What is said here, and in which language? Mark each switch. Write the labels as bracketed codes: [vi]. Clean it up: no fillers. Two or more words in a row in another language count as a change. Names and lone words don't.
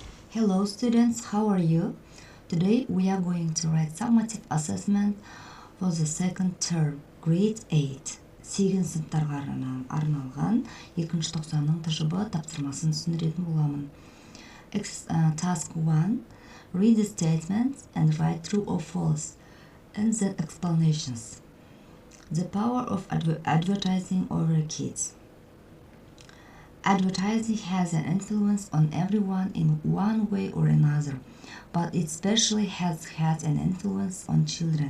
[en] Hello students, how are you? Today we are going to write summative assessment for the second term, grade 8. [kk] 8 сыныптарға арналған 2-ші тоқсанның тжб тапсырмасын түсіндіретін боламын. [en] Task 1. Read the statements and write true or false and then explanations. The power of advertising over kids. Advertising has an influence on everyone in one way or another, but it especially has had an influence on children.